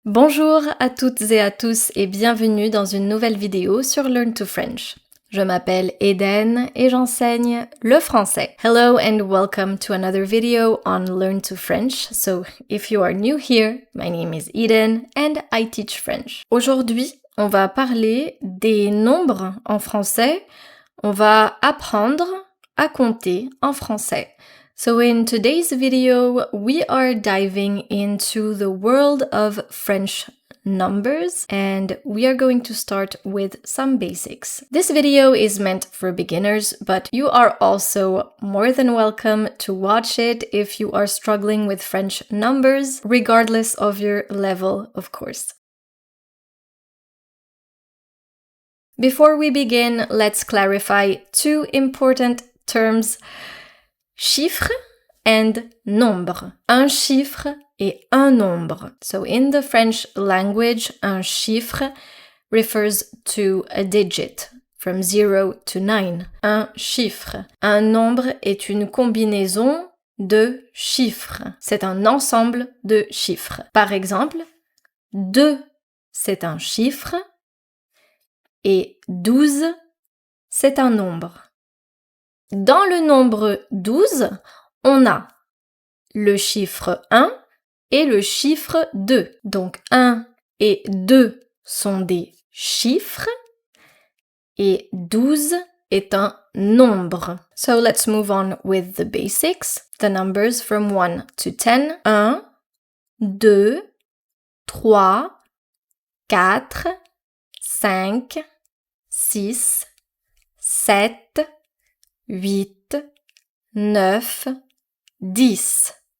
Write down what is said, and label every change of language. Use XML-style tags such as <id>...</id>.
<fr>Bonjour à toutes et à tous et bienvenue dans une nouvelle vidéo sur Learn to French. Je m'appelle Eden et j'enseigne le français.</fr> <en>Hello and welcome to another video on Learn to French. So if you are new here, my name is Eden and I teach French.</en> <fr>Aujourd'hui, on va parler des nombres en français. On va apprendre à compter en français.</fr> <en>So in today's video, we are diving into the world of French numbers and we are going to start with some basics. This video is meant for beginners, but you are also more than welcome to watch it if you are struggling with French numbers, regardless of your level, of course. Before we begin, let's clarify two important terms.</en> <fr>Chiffre and nombre. Un chiffre et un nombre.</fr> <en>So in the French language, un chiffre refers to a digit from 0 to 9.</en> <fr>Un chiffre. Un nombre est une combinaison de chiffres. C'est un ensemble de chiffres. Par exemple, 2, c'est un chiffre et 12, c'est un nombre. Dans le nombre 12, on a le chiffre 1 et le chiffre 2. Donc 1 et 2 sont des chiffres et 12 est un nombre.</fr> <en>So let's move on with the basics. The numbers from 1 to 10. 1, 2, 3, 4, 5, 6, 7, 8, 9, 10.</en>